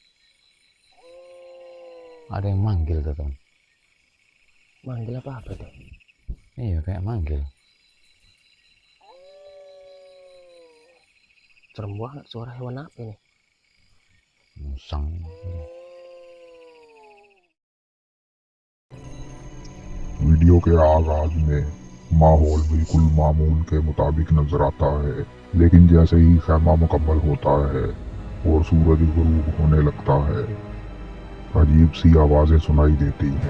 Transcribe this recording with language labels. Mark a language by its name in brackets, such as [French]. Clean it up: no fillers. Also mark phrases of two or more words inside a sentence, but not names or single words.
[Indonesian] ada yang manggil tuh, Ton. Manggil apa tuh? Iya, kayak manggil. Serem banget, suara hewan apa nih? Musang. [Urdu] ویڈیو کے آغاز میں ماحول بالکل معمول کے مطابق نظر آتا ہے، لیکن جیسے ہی خیمہ مکمل ہوتا ہے اور سورج غروب ہونے لگتا ہے، عجیب سی آوازیں سنائی دیتی ہیں.